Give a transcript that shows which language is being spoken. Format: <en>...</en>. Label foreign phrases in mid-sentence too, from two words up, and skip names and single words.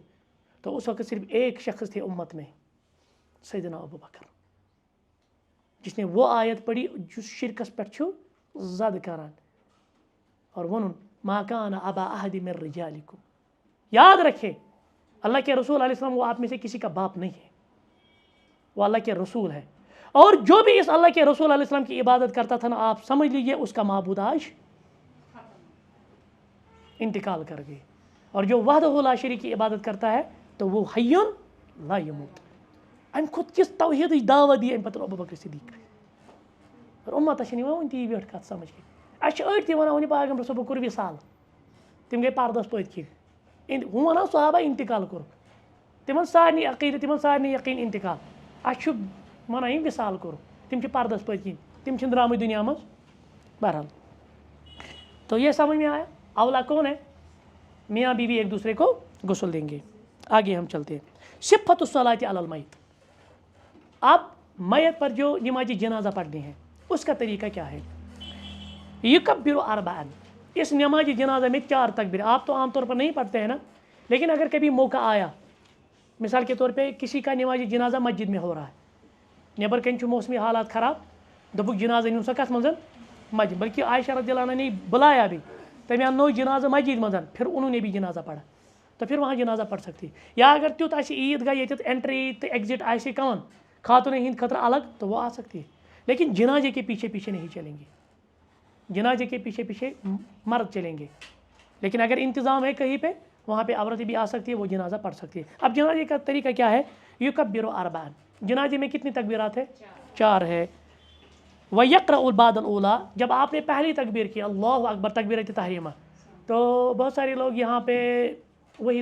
<ur>تو اس وقت صرف ایک شخص تھے امت میں, سیدنا ابو بکر, جس نے وہ آیت پڑھی جو</ur> <ks>شرکس پٮ۪ٹھ چھُ زد کران,</ks> <ur>اور ووٚنُن</ur> <ar>ما کان ابا احد من رجالکم.</ar> <ur>یاد رکھے اللہ کے رسول علیہ السلام وہ آپ میں سے کسی کا باپ نہیں ہے, وہ اللہ کے رسول ہے, اور جو بھی اس اللہ کے رسول علیہ السلام کی عبادت کرتا تھا نا, آپ سمجھ لیجئے اس کا معبود آج انتقال کر گئے. اور جو</ur> <ar>وحدہ لا شریک</ar> <ur>کی عبادت کرتا ہے تو وہ</ur> <ar>حی لا یموت.</ar> <ks>امہِ کھۄتہٕ کِژھ توحیٖدٕچ دعوت دی امہِ پتہٕ ابو بکر صدیق. اور اُمتس چھنہٕ یِوان وٕنہِ تی بیٹھ کتھ سمجھ کینٛہہ. اَسہِ چھِ أڑۍ تہِ وَنان وٕنہِ پیغمبر صٲبو کوٚر وِصال, تِم گٔے پردس پٔتۍ کِنۍ, ہُم وَنان صحابہ انتقال کوٚرُکھ, تمن سارنی عقیدٕ تمن سارنی یقین انتقال اَسہِ چھُ وَنان یِم وِصال کوٚر تِم چھِ پردس پٔتۍ کِنۍ تِم چھِنہٕ درٛامٕتۍ دُنیا منٛز بہرحال</ks> <ur>تو یہ سمجھ میں آیا اولا کون ہے میاں بیوی ایک دوسرے کو غسل دیں گے آگے ہم چلتے ہیں</ur> <ar>صفت الصلاۃ علی المیت</ar> <ur>اب میت پر جو نماز جنازہ پڑھنے ہیں اس کا طریقہ کیا ہے</ur> <ar>یکبر اربعا</ar> <ur>اس نماز جنازہ میں 4 تکبیر آپ تو عام طور پر نہیں پڑھتے ہیں نا لیکن اگر کبھی موقع آیا مثال کے طور پہ کسی کا نماز جنازہ مسجد میں ہو رہا ہے</ur> <ks>نیبر کن موسمی حالات خراب دپک جنازہ نیو سا کت مز مسجد</ks> <ur>بلکہ عائشہ رضی اللہ عنہ نے بلایا بھی تمہیں</ur> <ks>انو جنازہ مسجد مز</ks> <ur>پھر انہوں نے بھی جنازہ پڑھا تو پھر وہاں جنازہ پڑھ سکتی یا</ur> <ks>اگر تیت آسہِ عیدگاہ ییٚتٮ۪تھ انٹری تو ایگزٹ آسہِ کون خاتون ہند خطر الگ</ks> <ur>تو وہ آ سکتی ہے لیکن جنازے کے پیچھے پیچھے نہیں چلیں گے جنازے کے پیچھے پیچھے مرد چلیں گے لیکن اگر انتظام ہے کہیں پہ وہاں پہ عورتیں بھی آ سکتی ہے وہ جنازہ پڑھ سکتی ہے اب جنازے کا طریقہ کیا ہے</ur> <ar>یکبر اربعا</ar> <ur>جنازے میں کتنی تکبیرات ہے 4 ہے</ur> <ar>وَيَقْرَأُ بعد الاولیٰ</ar> <ur>جب آپ نے پہلی تکبیر کی اللہ اکبر تکبیرۃ تحریمہ تو بہت سارے لوگ یہاں پہ وہی</ur>